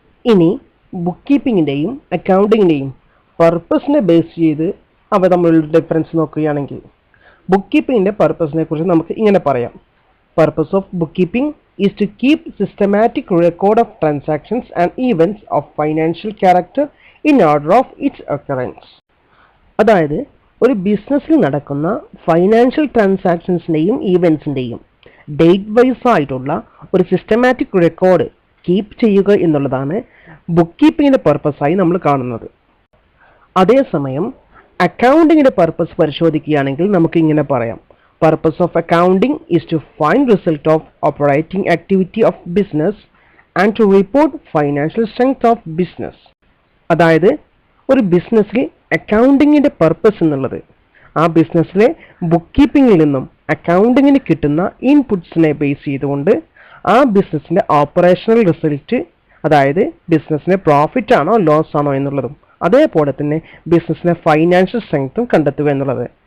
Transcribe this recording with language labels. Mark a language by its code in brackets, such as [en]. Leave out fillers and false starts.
[ml] ഇനി book കീപ്പിങ്ങിൻ്റെയും അക്കൗണ്ടിങ്ങിൻ്റെയും പർപ്പസിനെ base ചെയ്ത് അവ തമ്മിലുള്ള ഡിഫറൻസ് നോക്കുകയാണെങ്കിൽ ബുക്ക് കീപ്പിങ്ങിൻ്റെ പർപ്പസിനെ കുറിച്ച് നമുക്ക് ഇങ്ങനെ പറയാം: [en] Purpose of bookkeeping is to keep systematic record of transactions and events of financial character in order of its occurrence. [ml] അതായത് ഒരു ബിസിനസ്സിൽ നടക്കുന്ന ഫൈനാൻഷ്യൽ ട്രാൻസാക്ഷൻസിൻ്റെയും ഈവൻസിൻ്റെയും ഡേറ്റ് വൈസ് ആയിട്ടുള്ള ഒരു സിസ്റ്റമാറ്റിക് റെക്കോർഡ് കീപ്പ് ചെയ്യുക എന്നുള്ളതാണ് ബുക്ക് കീപ്പിങ്ങിൻ്റെ പർപ്പസായി നമ്മൾ കാണുന്നത്. അതേസമയം അക്കൗണ്ടിങ്ങിൻ്റെ പർപ്പസ് പരിശോധിക്കുകയാണെങ്കിൽ നമുക്ക് ഇങ്ങനെ പറയാം: [en] Purpose of accounting is to find result of operating activity of business and to report financial strength of business. [ml] അതായത് ഒരു ബിസിനസ്സിൽ അക്കൗണ്ടിങ്ങിൻ്റെ പർപ്പസ് എന്നുള്ളത് ആ ബിസിനസ്സിലെ ബുക്ക് കീപ്പിങ്ങിൽ നിന്നും അക്കൗണ്ടിങ്ങിന് കിട്ടുന്ന ഇൻപുട്സിനെ ബേസ് ചെയ്തുകൊണ്ട് ആ ബിസിനസ്സിൻ്റെ ഓപ്പറേഷണൽ റിസൾട്ട്, അതായത് ബിസിനസ്സിന് പ്രോഫിറ്റ് ആണോ ലോസ് ആണോ എന്നുള്ളതും അതേപോലെ തന്നെ ബിസിനസ്സിൻ്റെ ഫൈനാൻഷ്യൽ സ്ട്രെങ്ത്തും കണ്ടെത്തുക എന്നുള്ളത്.